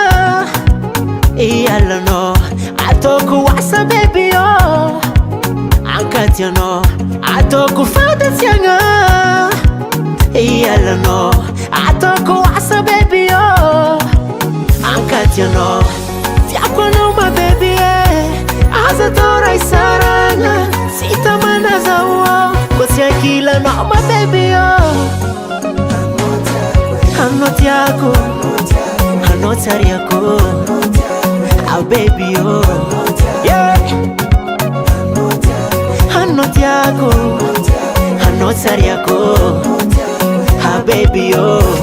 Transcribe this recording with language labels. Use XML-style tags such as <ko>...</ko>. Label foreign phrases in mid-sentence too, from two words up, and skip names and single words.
<mg>ialano ataoko asa</mg> <en>baby oh</en> <mg>ankatiano ataoko fandatsiagna ialano ataoko asa</mg> <en>baby oh</en> <mg>ankatiano tiako anao ma baby aza tora isarana sitamana zao ko tsy ankilanao ma</mg> <en>baby oh</en> <mg>hanao tiako hanao tsariako</mg> <en>oh baby oh yeah</en> <mg>hanao tiako hanao tsariako</mg> <en>oh baby oh</en>